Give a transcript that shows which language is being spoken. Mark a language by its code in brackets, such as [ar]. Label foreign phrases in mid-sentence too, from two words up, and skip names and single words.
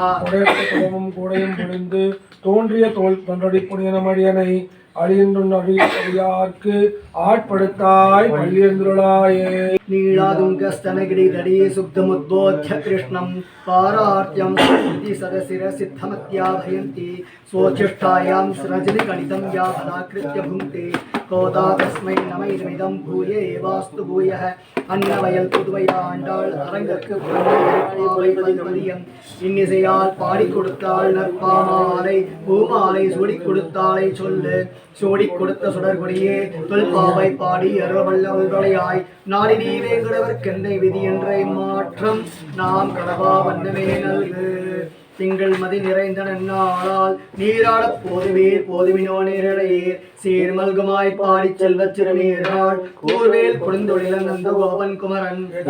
[ta] உடையத்த துளவும் கூடையும் பொழிந்து தோன்றிய தோல் தொன்றடி பொடியனும் அடியனை அழியன்று அடியார்க்கு ஆட்படுத்தாய் பள்ளியந்துருளாயே [sa] नीलातुङ्गस्तनगिरितटी सुप्तमुद्बोध्य कृष्णं पारार्थ्यं शतशिर सिद्धमध्या पयन्ती स्वोच्छिष्टायां सृजति गणितं या फलाकृत्य भुङ्क्ते गोदा तस्मै नम इदमिदं भूय एवास्तु भूयः [ta] அன்னவயல் புதுவையாண்டாள் அரங்கற்கு பதியம் இன்னிசையால் பாடி கொடுத்தாள் நற்பாமாலை பூமாலை சூடி கொடுத்தாளை சொல்லு சூடி கொடுத்த சுடர்கொடியே தொல்பாவை பாடி அருளவல்ல உள்வளையாய் நாடி நீ வேங்குடவர்க்கென்றை விதி என்ற மாற்றம் நாம் கடவா வண்ணமே நல்கு திங்கள் மதி நிறைந்த நன்னாளால் நீராடப் போதுவீர் போதுவினோ நேரடையீர் சீர்மல்குமாய் பாடி செல்வச் சிறுநீர்கள் கூர்வேல் கொடுந்தொழில நந்த கோபன் குமரன்